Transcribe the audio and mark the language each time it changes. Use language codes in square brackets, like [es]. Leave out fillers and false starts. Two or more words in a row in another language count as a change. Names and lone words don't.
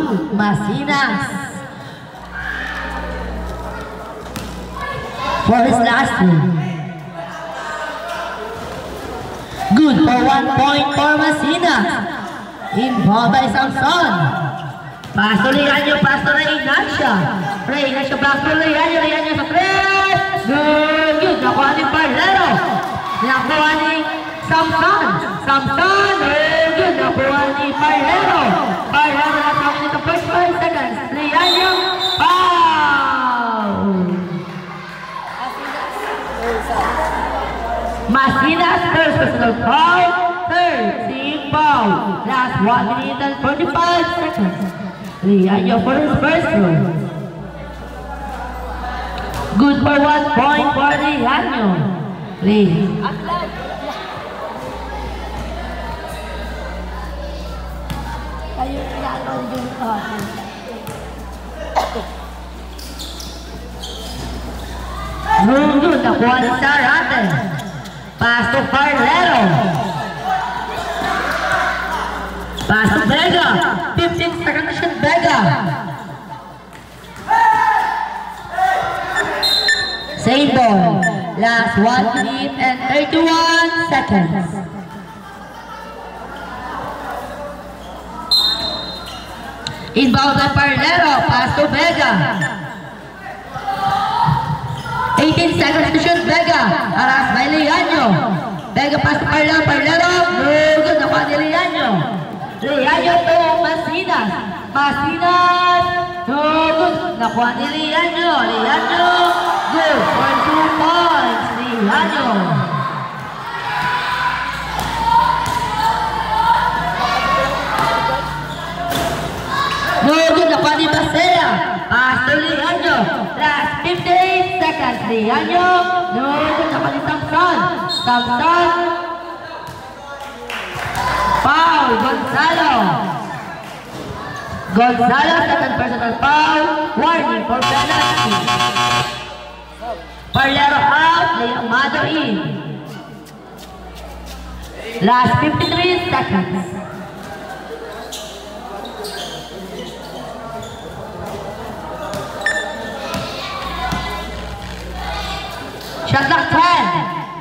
[en] Masinas for his last throw. Good for 1 point for Masinas. Involved by Samson. Pass to Lianyo, pass to Reynancia. Reynancia back to Lianyo, Lianyo sa press. [tl] Good, nakuha ni Parlero. Nakuha ni Samson. Good, nakuha ni Parlero. [en] Parlero [tl] nakuha ni [en] the first 5 seconds. Lianyo, foul. Masinas first personal foul, third team foul. Last 1 minute and 45 seconds. Lianyo for his first throw. Good for 1 point for Lianyo. [tl] Good, nakuha ni Sarate. [en] Pass to Parlero. Pass to Vega. 15 seconds to shoot Vega. Same ball. Last 1 minute and 31 seconds. Inbound by Parlero. Pass to Vega. 18 seconds to shoot Vega. Aras by Lianyo. Vega pass to Parlero. Parlero. Good. [tl] Nakuha ni [en] Lianyo. Lianyo to Masinas. Masinas. [tl] Good. Nakuha ni Lianyo. Lianyo. [en] Good for 2 points. Lianyo. Good. [tl] Nakuha ni Basea. [en] Pass to Lianyo. Last 15 seconds. Lianyo. Good. [tl] Nakuha ni Samson. Foul. [en] Gonzalo, second personal foul. Warning for penalty. Parlero out. Amado in. Last 53 seconds. Shot clock 10.